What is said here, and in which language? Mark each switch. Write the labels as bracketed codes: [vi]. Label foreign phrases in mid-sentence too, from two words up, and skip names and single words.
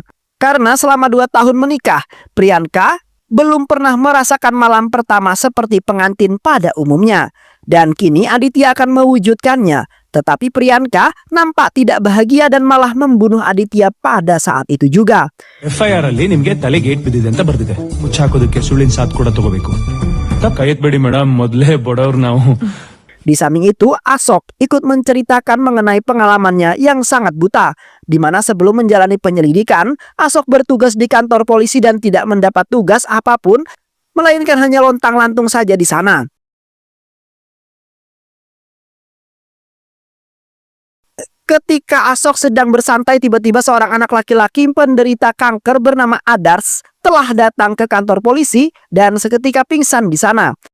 [id] Karena selama 2 tahun menikah, Priyanka belum pernah merasakan malam pertama seperti pengantin pada umumnya. Dan kini Aditya akan mewujudkannya. Tetapi Priyanka nampak tidak bahagia dan malah membunuh Aditya pada saat itu juga. [kn] FIR ಅಲ್ಲಿ ನಿಮ್ಗೆ ತಲೆಗೆ ಏಟ್ ಬಿದ್ದಿದೆ ಅಂತ ಬರ್ದಿದೆ. ಮುಚ್ಚಾಕೋದಕ್ಕೆ ಸುಳ್ಳಿನ ಸಾಥ್ ಕೂಡ ತಗೋಬೇಕು. ಕೈ ಎತ್ಬೇಡಿ ಮೇಡಮ್, ಮೊದಲೇ ಬಡವ್ರು ನಾವು. [id] Di samping itu, Ashok ikut menceritakan mengenai pengalamannya yang sangat buta, di mana sebelum menjalani penyelidikan, Ashok bertugas di kantor polisi dan tidak mendapat tugas apapun, melainkan hanya lontang-lantung saja di sana. Ketika Ashok sedang bersantai, tiba-tiba seorang anak laki-laki penderita kanker bernama Adars telah datang ke kantor polisi dan seketika pingsan di sana.